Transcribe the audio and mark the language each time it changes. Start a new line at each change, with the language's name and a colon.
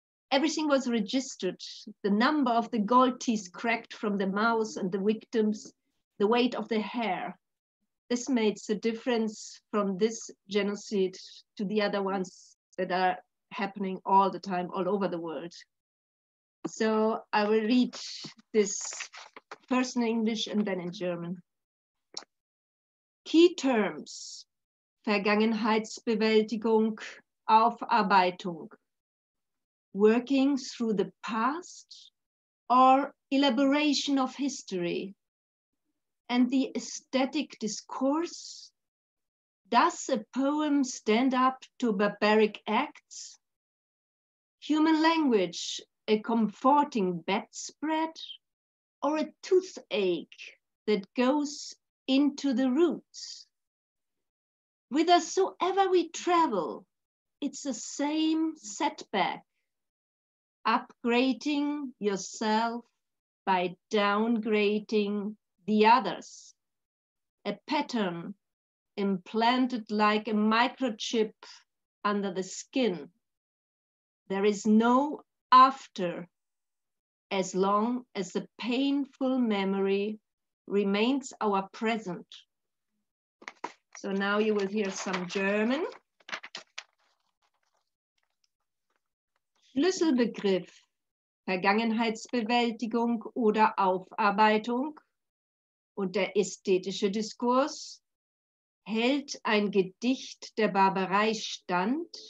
English: Everything was registered. The number of the gold teeth cracked from the mouths and the victims, the weight of the hair. This makes the difference from this genocide to the other ones that are happening all the time, all over the world. So I will read this first in English and then in German. Key terms: Vergangenheitsbewältigung, Aufarbeitung. Working through the past or elaboration of history? And the aesthetic discourse? Does a poem stand up to barbaric acts? Human language, a comforting bedspread, or a toothache that goes into the roots? Whithersoever we travel, it's the same setback, upgrading yourself by downgrading the others, a pattern implanted like a microchip under the skin. There is no after as long as the painful memory remains our present. So now you will hear some German.
German: Schlüsselbegriff, Vergangenheitsbewältigung oder Aufarbeitung und der ästhetische Diskurs. Hält ein Gedicht der Barbarei stand?